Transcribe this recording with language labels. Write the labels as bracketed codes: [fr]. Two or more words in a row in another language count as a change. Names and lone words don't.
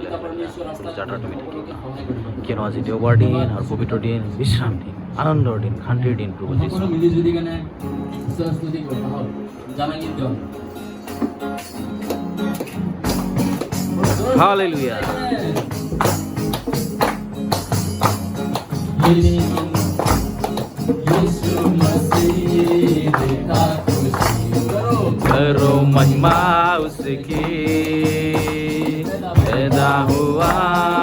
[as] হালেলুয়া। পৰমেশ্বৰ ৰাস্তাত যাত্ৰা তুমি সকলোকে থাকিবা, সহায় কৰিব। কিয়নো আজি দেওবাৰ দিন আৰু পবিত্ৰ দিন, বিশ্ৰাম দিন, আনন্দৰ দিন, শান্তিৰ দিন প্ৰভু যীশু। সকলো মিলি জুলি কেনে ঈশ্বৰৰ স্তুতি কৰিম। আহক জানা গীত গাম। হালেলুয়া। [hi] यीशु मसीह का खुशी करो महिमा उसकी, पैदा हुआ